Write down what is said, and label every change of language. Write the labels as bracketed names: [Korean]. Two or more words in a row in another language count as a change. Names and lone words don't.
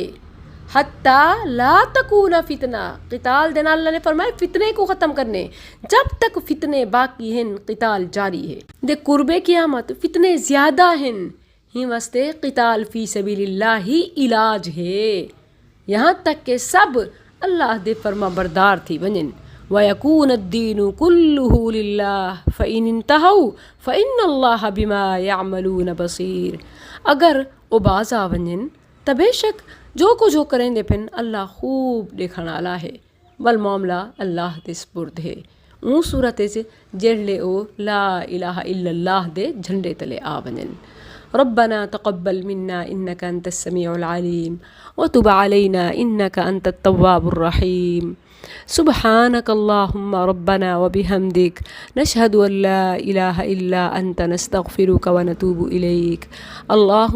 [Arabic] حتى لا تكون فتنة, [Saraiki] قتال دے نال اللہ نے فرمایا فتنے کو ختم کرنے. [Urdu] جب تک فتنے باقی ہیں قتال جاری ہے. [Saraiki] دے قربِ قیامت فتنے زیادہ ہیں، ہی واسطے [Arabic] قتال في سبيل الله [Saraiki] ہی علاج ہے. ایتھاں تک کہ سب اللہ دے فرمانبردار تھی ونجن. [Arabic] ويكون الدين كله لله فإن انتهوا فإن الله بما يعملون بصير. [Saraiki] اگر او باز آ ونجن تاں بے شک جو کجھ او کریندے پئن اللہ خوب دیکھݨ آلا ہے. ول معاملہ اللہ دے سپرد ہے. اوں صورت جیڑے او [Arabic] لا إله إلا الله [Saraiki] دے جھنڈے تلے آ ونجن. [Arabic] ربنا تقبل منا إنك أنت السميع العليم وتب علينا إنك أنت التواب الرحيم. سبحانك اللهم ربنا وبحمدك نشهد أن لا إله إلا أنت نستغفرك ونتوب إليك.